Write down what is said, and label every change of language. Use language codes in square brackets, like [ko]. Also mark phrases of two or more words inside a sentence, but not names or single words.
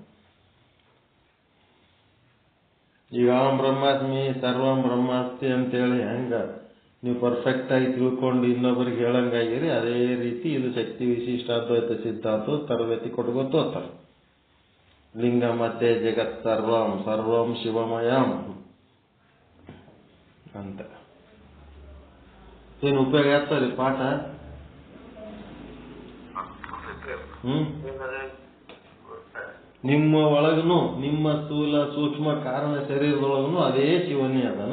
[kn] ಈಗ [sa] ಬ್ರಹ್ಮಾಸ್ಮಿ ಸರ್ವಂ ಬ್ರಹ್ಮಾಸ್ತಿ [kn] ಅಂತೇಳಿ ಹೆಂಗ ನೀವು ಪರ್ಫೆಕ್ಟ್ ಆಗಿ ತಿಳ್ಕೊಂಡು ಇನ್ನೊಬ್ಬರಿಗೆ ಹೇಳಂಗಾಗಿರಿ, ಅದೇ ರೀತಿ ಇದು ಶಕ್ತಿ ವಿಶಿಷ್ಟ ಅದ್ವೈತ ಸಿದ್ಧಾಂತ ತರಬೇತಿ ಕೊಟ್ಕೋತ ಹೋಗ್ತಾರೆ. ಲಿಂಗ ಮತ್ತೆ [sa] ಜಗತ್ ಸರ್ವಂ, ಸರ್ವಂ ಶಿವಮಯಂ [kn] ಅಂತ ಏನು ಉಪಯೋಗ ಆಗ್ತದೆ ಪಾಠ? ನಿಮ್ಮ ಒಳಗನು, ನಿಮ್ಮ ಸ್ಥೂಲ ಸೂಕ್ಷ್ಮ ಕಾರಣ ಶರೀರದೊಳಗನು ಅದೇ ಶಿವನೇ ಅದನ.